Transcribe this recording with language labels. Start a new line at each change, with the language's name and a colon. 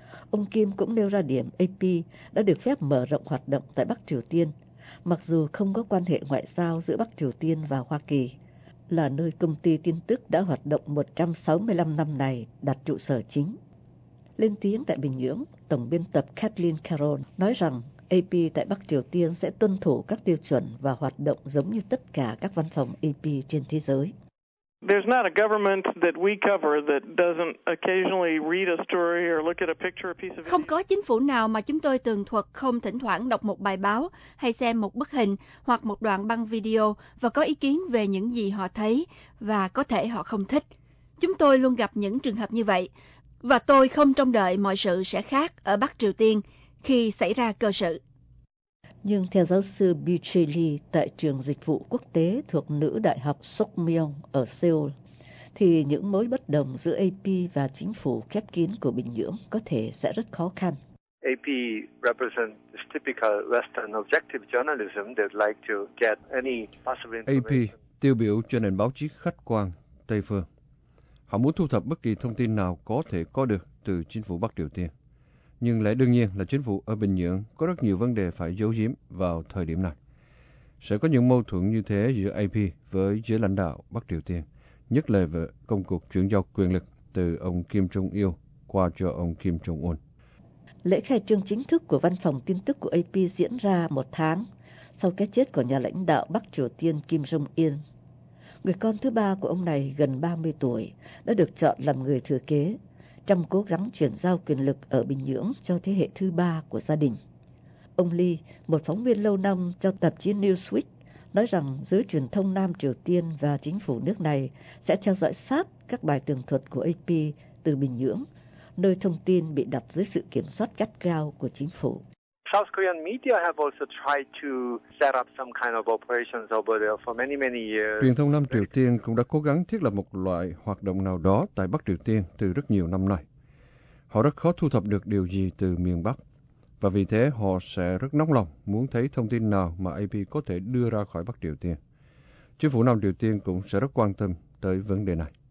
Vietnamese: Ông Kim cũng nêu ra điểm AP đã được phép mở rộng hoạt động tại Bắc Triều Tiên, mặc dù không có quan hệ ngoại giao giữa Bắc Triều Tiên và Hoa Kỳ, là nơi công ty tin tức đã hoạt động 165 năm này đặt trụ sở chính. Lên tiếng tại Bình Nhưỡng, Tổng biên tập Kathleen Carroll nói rằng AP tại Bắc Triều Tiên sẽ tuân thủ các tiêu chuẩn và hoạt động giống như tất cả các văn phòng AP trên thế giới.
English: There's not a government that we cover that doesn't occasionally read a story or look at a picture, a piece of.
Vietnamese: Không có chính phủ nào mà chúng tôi tường thuật không thỉnh thoảng đọc một bài báo hay xem một bức hình hoặc một đoạn băng video và có ý kiến về những gì họ thấy và có thể họ không thích. Chúng tôi luôn gặp những trường hợp như vậy. Và tôi không trông đợi mọi sự sẽ khác ở Bắc Triều Tiên khi xảy ra cơ sự. Nhưng theo giáo sư Bi Che Lee tại Trường Dịch vụ Quốc tế thuộc Nữ Đại học Sokmyong ở Seoul, thì những mối bất đồng giữa AP và chính phủ khép kín của Bình Nhưỡng có thể sẽ rất khó khăn.
English: AP represents typical Western objective journalism that like to get any possible information.
Vietnamese: AP tiêu biểu cho nền báo chí khách quan Tây phương. Họ muốn thu thập bất kỳ thông tin nào có thể có được từ chính phủ Bắc Triều Tiên. Nhưng lẽ đương nhiên là chính phủ ở Bình Nhưỡng có rất nhiều vấn đề phải giấu giếm vào thời điểm này. Sẽ có những mâu thuẫn như thế giữa AP với giới lãnh đạo Bắc Triều Tiên, nhất là về công cuộc chuyển giao quyền lực từ ông Kim Jong-il qua cho ông Kim Jong-un. Lễ khai trương chính thức của văn phòng tin tức của AP diễn ra một tháng sau cái chết của nhà lãnh đạo Bắc Triều Tiên Kim Jong-il. Người con thứ ba của ông này gần 30 tuổi đã được chọn làm người thừa kế, trong cố gắng chuyển giao quyền lực ở Bình Nhưỡng cho thế hệ thứ ba của gia đình. Ông Lee, một phóng viên lâu năm cho tạp chí Newsweek, nói rằng giới truyền thông Nam Triều Tiên và chính phủ nước này sẽ theo dõi sát các bài tường thuật của AP từ Bình Nhưỡng, nơi thông tin bị đặt dưới sự kiểm soát gắt gao của chính phủ.
English: South Korean media have also tried to set up some kind of operations over there for many, many years.
Vietnamese: Truyền thông Nam Triều Tiên cũng đã cố gắng thiết lập một loại hoạt động nào đó tại Bắc Triều Tiên từ rất nhiều năm nay. Họ rất khó thu thập được điều gì từ miền Bắc, và vì thế họ sẽ rất nóng lòng muốn thấy thông tin nào mà AP có thể đưa ra khỏi Bắc Triều Tiên. Chính phủ Nam Triều Tiên cũng sẽ rất quan tâm tới vấn đề này.